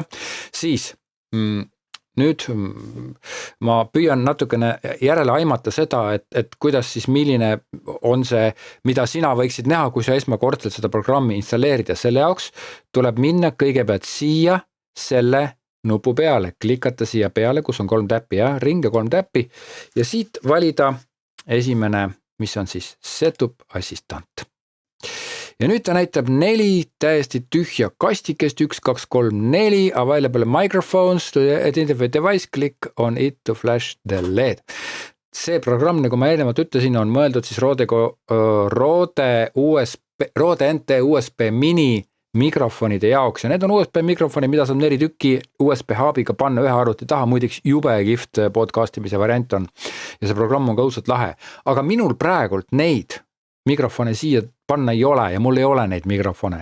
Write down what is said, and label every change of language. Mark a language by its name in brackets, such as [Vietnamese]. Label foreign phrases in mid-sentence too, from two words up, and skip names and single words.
[Estonian] Siis nüüd ma püüan natukene järele aimata seda, et kuidas siis milline on see, mida sina võiksid näha, kui sa esmakordselt seda programmi installeerid ja selle jaoks tuleb minna kõigepealt siia selle nupu peale, klikata siia peale, kus on 3 täppi ja ringe 3 täppi ja siit valida esimene, mis on siis Setup Assistant. Ja nüüd ta näitab 4 täiesti tühja kastikest, 1, 2, 3, 4, [English] available microphones to identify device, click on it to flash the LED. [Estonian] See programm, nagu ma eelnevalt ütlesin, on mõeldud siis Rode NT USB mini mikrofonide jaoks ja need on USB mikrofoni, mida saab 4 tükki USB haabiga panna ühe arvuti taha, muidiks jube kihvt podcastimise variant on ja see programm on ka õudselt lahe, aga minul praegult neid mikrofone siia panna ei ole ja mul ei ole neid mikrofone.